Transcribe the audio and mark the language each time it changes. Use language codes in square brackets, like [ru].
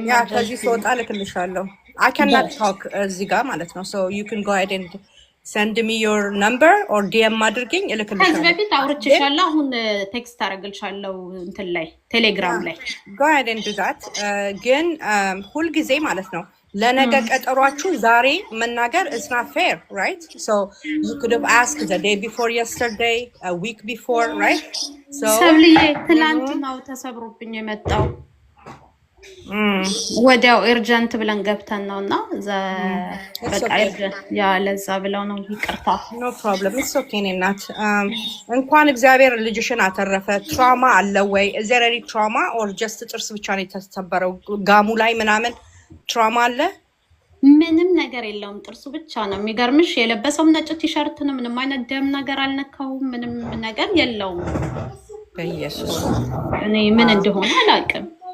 [am] ያ ከዚህ ስወጣ ልክልሻለሁ። [en] አይ ካን ናት ቶክ [am] እዚህ ጋር ማለት ነው። [en] ሶ ዩ ካን ጎ አሄድ ኤንድ send me your number or DM [am] አድርገኝ እልክልሻለሁ። ከዚህ በፊት አውርቼሻለሁ። አሁን ቴክስት አደርግልሻለሁ እንትን ላይ ቴሌግራም ላይ [en] go ahead and do that። [am] ግን ሁልጊዜ ማለት ነው ለነገ ቀጠሯችሁ ዛሬ መናገር [en] is not fair, right? So you could have asked the day before yesterday, a week before, right? So [am] ሰብልዬ ትላንት ነው ተሰብሮብኝ የመጣው። ወዲያው ኤርጀንት ብለን ገብተን ነውና በቃ ኤርጀንት ያ ለዛ ብለው ነው። ይቅርታ። [en] no problem, it's okay [am] እናት። እንኳን እግዚአብሔር ልጅሽን አተረፈ። ትራውማ አለ ወይ? [en] is there any trauma or just [am] ጥርስ ብቻ ነው የተሰበረው? ጋሙ ላይ ምናምን ትራውማ አለ? ምንም ነገር የለውም፣ ጥርሱ ብቻ ነው። የሚገርምሽ የለበሰውም ነጭ ቲሸርት ነው። ምንም አይነት ደም ነገር አልነካውም። ምንም ነገር የለውም። በኢየሱስ እኔ ምን እንደሆነ አላውቅም።